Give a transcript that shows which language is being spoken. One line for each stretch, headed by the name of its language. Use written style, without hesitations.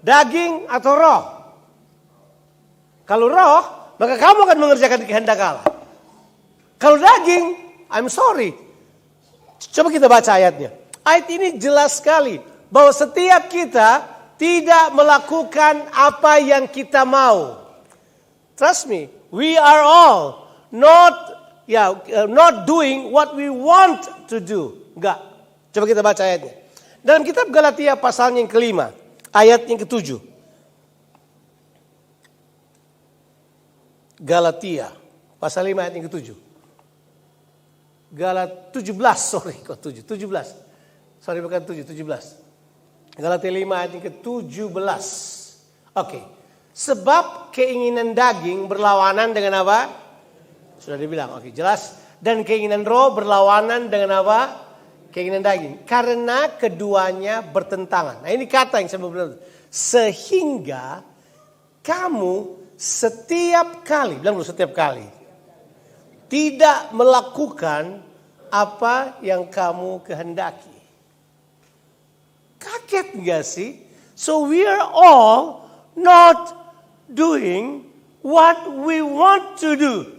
Indonesian: Daging atau roh? Kalau roh, maka kamu akan mengerjakan kehendak Allah. Kalau daging,
English: I'm sorry.
Indonesian: Coba kita baca ayatnya. Ayat ini jelas sekali. Bahwa setiap kita tidak melakukan apa yang kita mau.
English: Trust me. We are all not doing what we want to do.
Indonesian: Enggak. Coba kita baca ayatnya. Dalam kitab Galatia pasalnya yang kelima. Ayat yang ketujuh. Galatia. Pasal 5 ayat yang ketujuh. Galatia 17, sorry kok 7, 17. Sorry bukan 7, 17. Galatia 5 ayat yang ke-17. Oke. Sebab keinginan daging berlawanan dengan apa? Sudah dibilang, oke jelas. Dan keinginan roh berlawanan dengan apa? Keinginan daging. Karena keduanya bertentangan. Nah ini kata yang saya mau bilang. Sehingga kamu setiap kali, bilang dulu setiap kali. Tidak melakukan apa yang kamu kehendaki. Kaget gak sih?
English: So we are all not doing what we want to do.